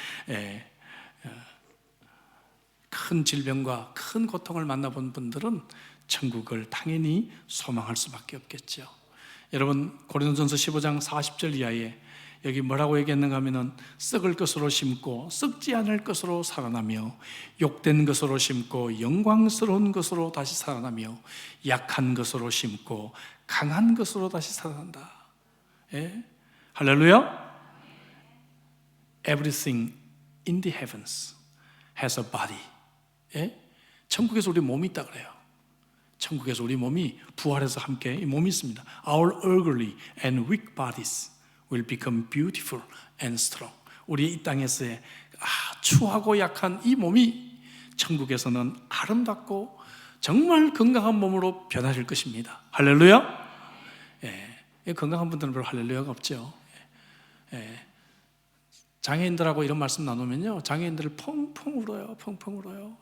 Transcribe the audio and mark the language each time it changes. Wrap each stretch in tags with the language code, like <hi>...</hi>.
<ko>예, 큰 질병과 큰 고통을 만나본 분들은 천국을 당연히 소망할 수밖에 없겠죠. 여러분, 고린도전서 15장 40절 이하에 여기 뭐라고 얘기했는가 하면은 썩을 것으로 심고 썩지 않을 것으로 살아나며 욕된 것으로 심고 영광스러운 것으로 다시 살아나며 약한 것으로 심고 강한 것으로 다시 살아난다. 예? 할렐루야.</ko> <en>Everything in the heavens has a body.</en> <ko>예? 천국에서 우리 몸이 있다 그래요. 천국에서 우리 몸이 부활해서 함께 이 몸이 있습니다.</ko> <en>Our ugly and weak bodies will become beautiful and strong.</en> <ko>우리 이 땅에서의 추하고 약한 이 몸이 천국에서는 아름답고 정말 건강한 몸으로 변화될 것입니다. 할렐루야. 예, 건강한 분들은 별로 할렐루야가 없죠. 예. 장애인들하고 이런 말씀 나누면요, 장애인들을 펑펑 울어요. 펑펑 울어요.</ko>